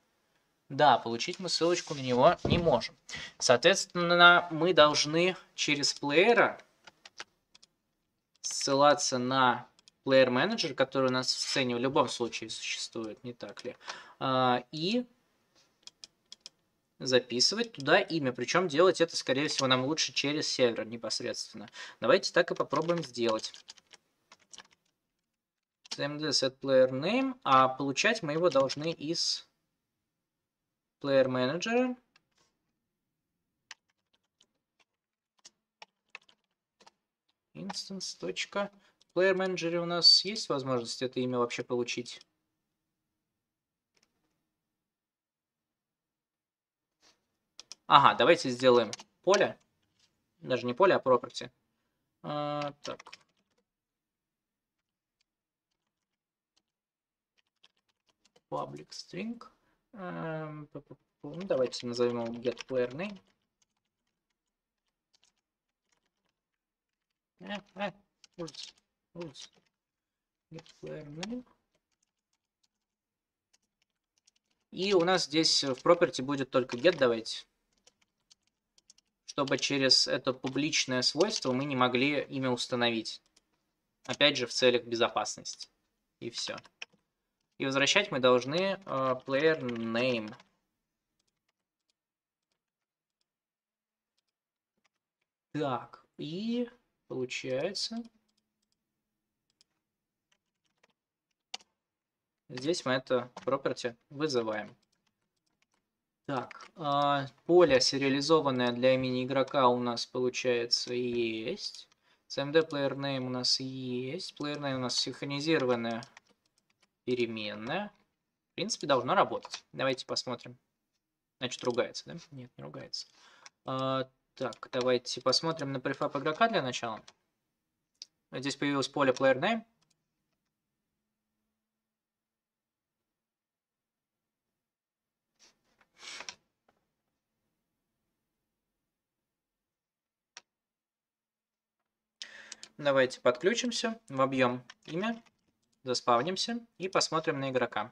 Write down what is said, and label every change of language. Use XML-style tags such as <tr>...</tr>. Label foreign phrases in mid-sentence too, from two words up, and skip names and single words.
<ru>Да, получить мы ссылочку на него не можем. Соответственно, мы должны через плеера ссылаться на плеер менеджер, который у нас в сцене в любом случае существует, не так ли? И записывать туда имя. Причем делать это, скорее всего, нам лучше через сервер непосредственно. Давайте так и попробуем сделать.</ru> <en>cmd set player name,</en> <ru>а получать мы его должны из</ru> <en>player manager.</en> <ru>Instance. В</ru> <en>player manager</en> <ru>у нас есть возможность это имя вообще получить? Ага, давайте сделаем поле. Даже не поле, а property. Так.</ru> <en>Public string.</en> <ru>Давайте назовем его</ru> <en>get player name. Get player name.</en> <ru>И у нас здесь в property будет только get, давайте. Чтобы через это публичное свойство мы не могли имя установить. Опять же, в целях безопасности. И все. И возвращать мы должны</ru> <en>player name.</en> <ru>Так, и получается... Здесь мы это property вызываем. Так, поле сериализованное для имени игрока у нас получается есть.</ru> <en>cmd player name</en> <ru>у нас есть.</ru> <en>Player name</en> <ru>у нас синхронизированная переменная. В принципе, должно работать. Давайте посмотрим. Значит, ругается, да? Нет, не ругается. Так, давайте посмотрим на префаб игрока для начала. Здесь появилось поле</ru> <en>player name.</en> <ru>Давайте подключимся, вобьем имя, заспавнимся и посмотрим на игрока.</ru>